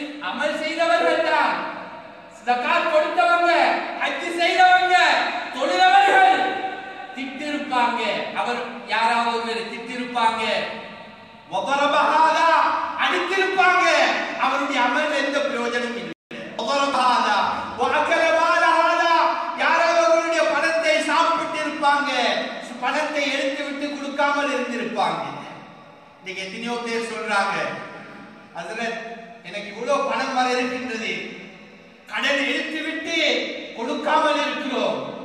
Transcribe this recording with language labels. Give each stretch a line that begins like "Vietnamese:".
Tamil: அமல் செய்தவர்கள் தான், ஜகாத் கொடுத்தவங்க, ஹஜ் செய்தவங்க, தொழுதவர்கள் திட்டிருப்பாங்க. அவர் யாராவது ஒருவரை திட்டிருப்பாங்க.
Arabic: وَضَرَبَ هَذَا
Tamil: அடித்திருப்பாங்க. அவருடைய அமல் எந்த பிரயோஜனமும் இல்லை.
Arabic: وَضَرَبَ هَذَا وَأَكَلَ مَالَ هَذَا
Tamil: யாராவது ஒருவருடைய பணத்தை சாப்பிட்டு இருப்பாங்க, பணத்தை எடுத்து விட்டு கொடுக்காமல் இருந்திருப்பாங்க. இன்னைக்கு எத்தனையோ பேர் சொல்றாங்க ஹஜ்ரத் எனக்கு இவ்வளவு பணம் வர இருக்கின்றது, கடன் எடுத்து விட்டு கொடுக்காமல் இருக்கிறோம்.